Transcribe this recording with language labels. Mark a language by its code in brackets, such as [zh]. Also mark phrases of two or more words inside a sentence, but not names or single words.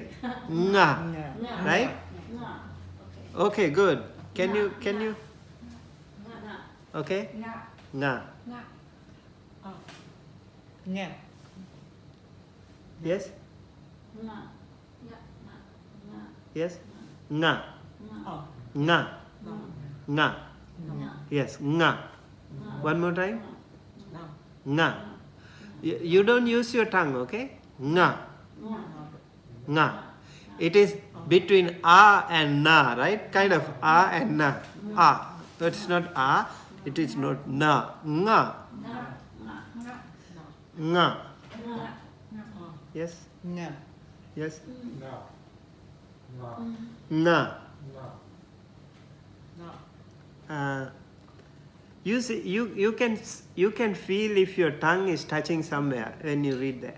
[en] Nga. Right? Okay, good. Can you? Okay? Nga. Yes? Yes? Nga. Nga. Nga. Yes, nga. One more time. Nga. You don't use your tongue, okay? Nga. Nga. It is between a and na, right? Kind of a and na. A. But it's not a. It is not na. Nga. Nga. Yes? Yes? Na. You see, you can feel if your tongue is touching somewhere when you read that.